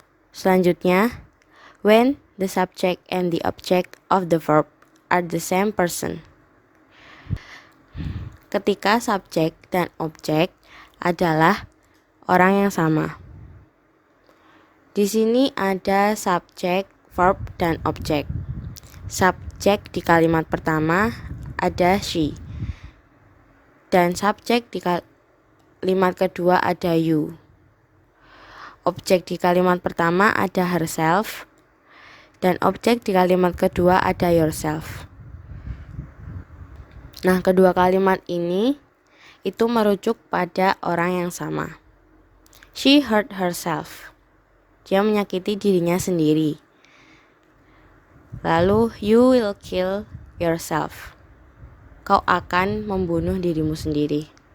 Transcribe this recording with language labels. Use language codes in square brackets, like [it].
[en] Selanjutnya, when the subject and the object of the verb are the same person. [id] Ketika subjek dan objek adalah orang yang sama. Di sini ada subjek, verb, dan objek. Subjek di kalimat pertama ada she. Dan subjek di kalimat kedua ada you. Objek di kalimat pertama ada herself. Dan objek di kalimat kedua ada yourself. Nah, kedua kalimat ini itu merujuk pada orang yang sama. [en] She hurt herself. [id] Dia menyakiti dirinya sendiri. [en] Lalu, you will kill yourself. [id] Kau akan membunuh dirimu sendiri.